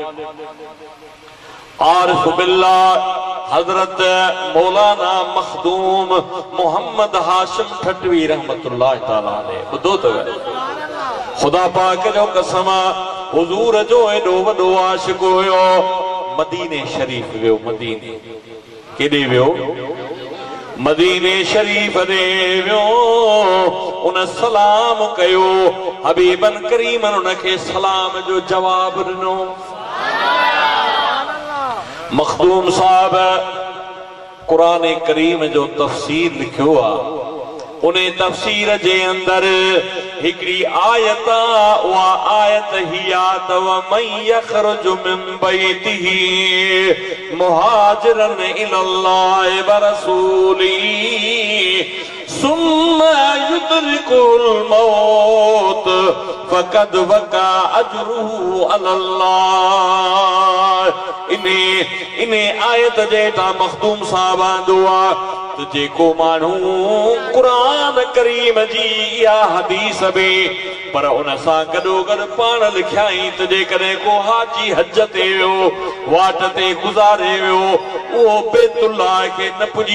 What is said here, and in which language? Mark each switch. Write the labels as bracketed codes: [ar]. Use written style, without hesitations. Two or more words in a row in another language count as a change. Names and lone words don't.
[sd] आरिफ बिल्लाह हजरत मौलाना मखदूम मोहम्मद हाशिम ठटवी रहमतुल्लाह ताला अलैह ॿुधो अथव खुदा पाक जो कसम हुजूर जो एॾो वॾो आशिक़ हुयो मदीने शरीफ वियो मदीने केॾे वियो मदीने शरीफ ॾे वियो उन सलाम कयो हबीबन करीमन उनखे सलाम जो जवाब ॾिनो मखदूम साहब कुरान करीम जो तफसीर लिखियो आहे उन तफसीर जे अंदर हिकड़ी आयत उहा आयत ही आत [ar] ومن يخرج من بيته مهاجرا إلى الله ورسوله ثم يدركه الموت فقد وقع أجره [sd] अलल्लाह इने आयत जेटा मखदूम साहब आंदो आ तो जेको मानू कुरान करीम जी या हदीस में पर उन सां गॾो गॾु पाण लिखियाई त जेकॾहिं को हाजी हज ते वियो वाट ते गुज़ारे वियो उहो बैतुल्लाह खे न पुॼी